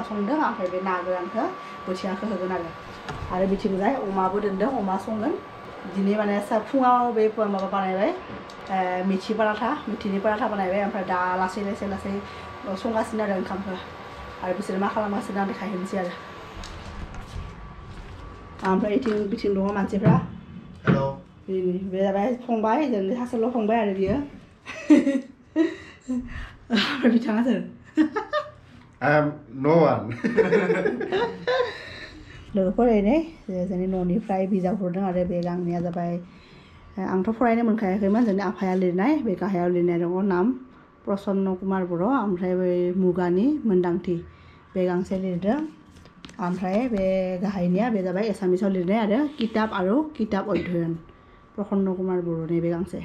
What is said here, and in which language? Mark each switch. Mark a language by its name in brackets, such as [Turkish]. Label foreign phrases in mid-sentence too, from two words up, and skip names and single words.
[Bodo] संदों ओमफ्राय बे ना गोरानखौ बोथियाखौ होगोन आरो बिथिंजाय अमाबो दोनदों अमा संगोन दिनै माने फुङाव बे माबा बानायबाय मिथिनि पराठा बानायबाय ओमफ्राय दा लासै संगासिनो आरो ओंखामखौ आरो बिसोरो मा खालामगासिनो आं देखायहैनोसै आरो ओमफ्राय बिथिं दङ मानसिफ्रा बे जाबाय फंबाय जोंनि सासेल' फंबाय आरो बियो ओमफ्राय बिथाङा सोर [English] I am no one. [Bodo] लोगोफोर जोंनि न'निफ्राय बिजाब हरदों आरो बे गांनैया जाबाय आंथ' फरायनो मोनखायाखैमोन जोंनि आफाया लिरनाय बे गाहायाव लिरनाय दङ नाम प्रसन्न कुमार बर' ओमफ्राय बै मुगानि मोन्दांथि बे गांसे लिरदों ओमफ्राय बे गाहायनिया बे जाबाय एसामिसाव लिरनाय आरो किताब अध्ययन प्रसन्न कुमार बर'नि बे गांसे